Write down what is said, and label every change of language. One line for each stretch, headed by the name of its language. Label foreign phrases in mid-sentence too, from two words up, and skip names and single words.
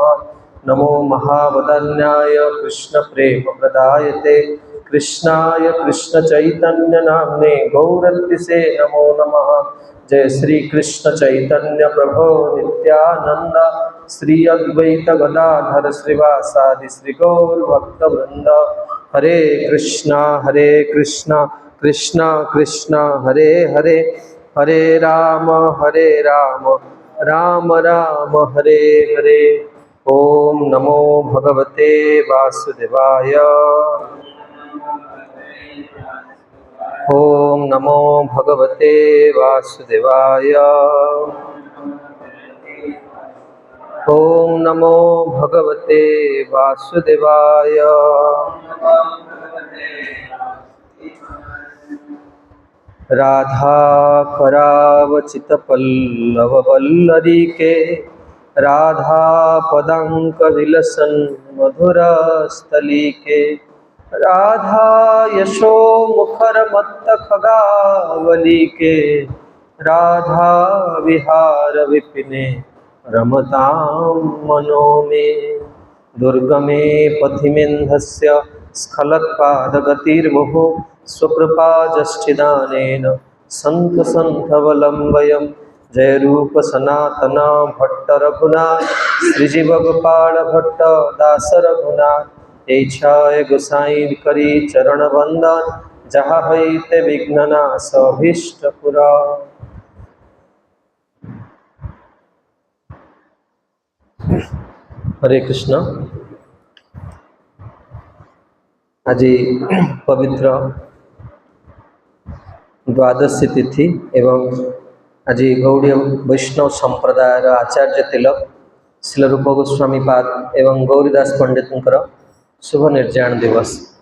Sanskrit: नमो महावदन्याय कृष्णप्रेमप्रदायते कृष्णाय कृष्णचैतन्यनाम्ने गौरत्रिसे नमो नमः। जय श्री कृष्ण चैतन्य प्रभो नित्यानंद श्री अद्वैत गदाधर श्रीवासादि श्री गौर भक्तवृंद। हरे कृष्णा कृष्णा कृष्णा हरे हरे हरे राम राम राम हरे हरे। ओम नमो भगवते वासुदेवाय। ओम नमो भगवते वासुदेवाय। ओम नमो भगवते वासुदेवाय। राधा करावचित पल्लव वल्लरी के राधा पदांक विलसन मधुर स्थली के। राधा यशो मुखर मत्त खगावली के राधा विहार विपिने रमतां मनो में। दुर्गमे पथिमेन्धस्य स्खलत्पादगतिर्मुहुः स्वकृपा जष्टिदानेन सन्त सन्थवलम्बयम्।
Bangla: जय रूप सनातन भट्ट रघुनाथ श्रीजीव गोपाल भट्ट दास रघुनाथ। ইচ্ছায় গোসাই করি চরণ বন্দন জাহা হইতে বিঘ্ননাশ অভীষ্ট পুরা।
Sanskrit: हरे कृष्ण।
Odia: ଆଜ ପବିତ୍ର ଦ୍ୱାଦଶୀ ତିଥି ଏବଂ ଆଜ ଗୌଡ଼ୀୟ ବୈଷ୍ଣବ ସମ୍ପ୍ରଦାୟର ଆଚାର୍ଯ୍ୟ ତିଳକ ଶ୍ରୀଲ ରୂପ ଗୋସ୍ୱାମୀ ପାଦ ଏବଂ ଗୌରୀଦାସ ପଣ୍ଡିତ ଶୁଭ ନିର୍ଯ୍ୟାଣ ଦିବସ।